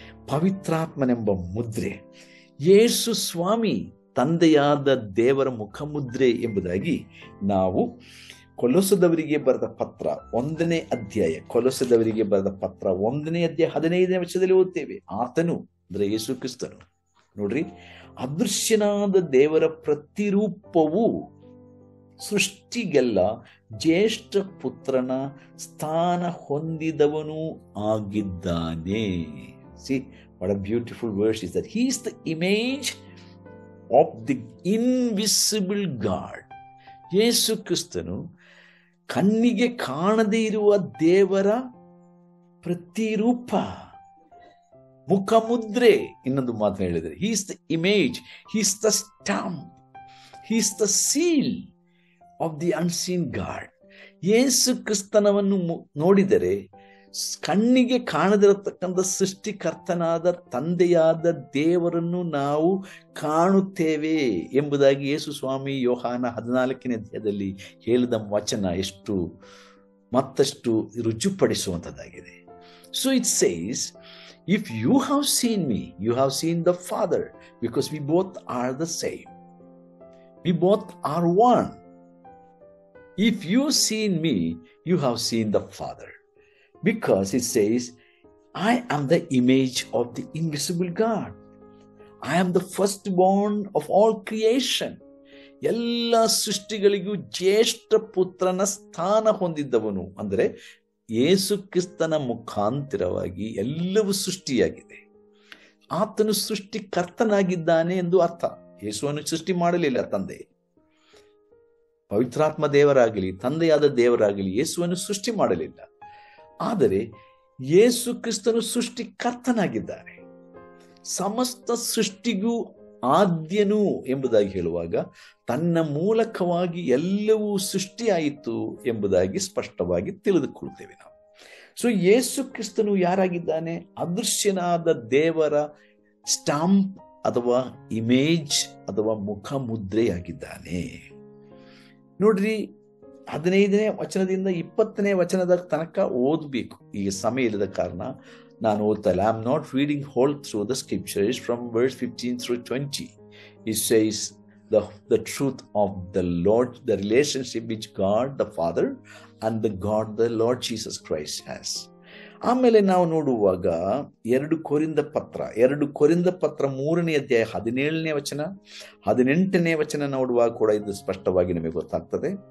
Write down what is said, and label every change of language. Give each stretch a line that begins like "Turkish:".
Kannada: ಪವಿತ್ರಾತ್ಮನೆಂಬ ಮುದ್ರೆ, ಯೇಸು ಸ್ವಾಮಿ ತಂದೆಯಾದ ದೇವರ ಮುಖಮುದ್ರೆ ಎಂಬುದಾಗಿ ನಾವು ಕೊಲೊಸದವರಿಗೆ ಬರೆದ ಪತ್ರ 1ನೇ ಅಧ್ಯಾಯ, ಕೊಲೊಸದವರಿಗೆ ಬರೆದ ಪತ್ರ 1ನೇ ಅಧ್ಯಾಯ 15ನೇ ವಚನದಲ್ಲಿ ಓದ್ತೇವೆ. ಆತನು ಅಂದ್ರೆ ಯೇಸು ಕ್ರಿಸ್ತನು, ನೋಡ್ರಿ, ಅದೃಶ್ಯನಾದ ದೇವರ ಪ್ರತಿರೂಪವು ಸೃಷ್ಟಿಗೆಲ್ಲ ಜ್ಯೇಷ್ಠ ಪುತ್ರನ ಸ್ಥಾನ ಹೊಂದಿದವನು ಆಗಿದ್ದಾನೆ.
English: See what a beautiful verse is that. He is the image of the invisible God.
Kannada: ಯೇಸು ಕ್ರಿಸ್ತನು ಕಣ್ಣಿಗೆ ಕಾಣದೇ ಇರುವ ದೇವರ ಪ್ರತಿರೂಪ, ಮುಖಮುದ್ರೆ. ಇನ್ನೊಂದು ಮಾತು ಹೇಳಿದರೆ,
English: he is the image, he is the stamp, he is the seal of the unseen God.
Kannada: ಯೇಸು ಕ್ರಿಸ್ತನವನ್ನು ನೋಡಿದರೆ ಕಣ್ಣಿಗೆ ಕಾಣದಿರತಕ್ಕಂಥ ಸೃಷ್ಟಿಕರ್ತನಾದ ತಂದೆಯಾದ ದೇವರನ್ನು ನಾವು ಕಾಣುತ್ತೇವೆ ಎಂಬುದಾಗಿ ಯೇಸು ಸ್ವಾಮಿ ಯೋಹಾನ 14ನೇ ಅಧ್ಯಾಯದಲ್ಲಿ ಹೇಳಿದ ವಚನ ಮತ್ತಷ್ಟು ರುಜುಪಡಿಸುವಂಥದ್ದಾಗಿದೆ.
English: So it says, if you have seen me, you have seen the Father, because we both are the same. We both are one. If you seen me, you have seen the Father. Because it says, I am the image of the invisible God. I am the firstborn of all creation.
Kannada: ಎಲ್ಲ ಸೃಷ್ಟಿಗಳಿಗೂ ಜ್ಯೇಷ್ಠ ಪುತ್ರನ ಸ್ಥಾನ ಹೊಂದಿದ್ದವನು. ಅಂದರೆ ಯೇಸು ಕ್ರಿಸ್ತನ ಮುಖಾಂತರವಾಗಿ ಎಲ್ಲವೂ ಸೃಷ್ಟಿಯಾಗಿದೆ. ಆತನು ಸೃಷ್ಟಿಕರ್ತನಾಗಿದ್ದಾನೆ ಎಂದು ಅರ್ಥ. ಯೇಸುವನ್ನು ಸೃಷ್ಟಿ ಮಾಡಲಿಲ್ಲ ತಂದೆ. ಪವಿತ್ರಾತ್ಮ ದೇವರಾಗಲಿ ತಂದೆಯಾದ ದೇವರಾಗಲಿ ಯೇಸುವನ್ನು ಸೃಷ್ಟಿ ಮಾಡಲಿಲ್ಲ. ಆದರೆ ಯೇಸು ಕ್ರಿಸ್ತನು ಸೃಷ್ಟಿಕರ್ತನಾಗಿದ್ದಾನೆ. ಸಮಸ್ತ ಸೃಷ್ಟಿಗೂ ಆದ್ಯನು ಎಂಬುದಾಗಿ ಹೇಳುವಾಗ ತನ್ನ ಮೂಲಕವಾಗಿ ಎಲ್ಲವೂ ಸೃಷ್ಟಿಯಾಯಿತು ಎಂಬುದಾಗಿ ಸ್ಪಷ್ಟವಾಗಿ ತಿಳಿದುಕೊಳ್ತೇವೆ ನಾವು. ಸೊ ಯೇಸು ಕ್ರಿಸ್ತನು ಯಾರಾಗಿದ್ದಾನೆ? ಅದೃಶ್ಯನಾದ ದೇವರ ಸ್ಟಾಂಪ್ ಅಥವಾ ಇಮೇಜ್ ಅಥವಾ ಮುಖ ಮುದ್ರೆಯಾಗಿದ್ದಾನೆ. ನೋಡ್ರಿ, 15ನೇ ವಚನದಿಂದ 20ನೇ ವಚನದ ತನಕ ಓದಬೇಕು. ಈಗ ಸಮಯ ಇಲ್ಲದ ಕಾರಣ ನಾನು ಓದ್ತಾ ಇಲ್ಲ.
English: I am not reading whole through the scriptures from verse 15 through 20. It says the truth of the Lord, the relationship which God the Father and the God the Lord Jesus Christ has.
Kannada: ಆಮೇಲೆ ನಾವು ನೋಡುವಾಗ 2 ಕೊರಿಂಥ ಪತ್ರ 3ನೇ ಅಧ್ಯಾಯ 17ನೇ ವಚನ 18ನೇ ವಚನ ನೋಡುವಾಗ ಕೂಡ ಇದು ಸ್ಪಷ್ಟವಾಗಿ ನಮಗೆ ಗೊತ್ತಾಗ್ತದೆ.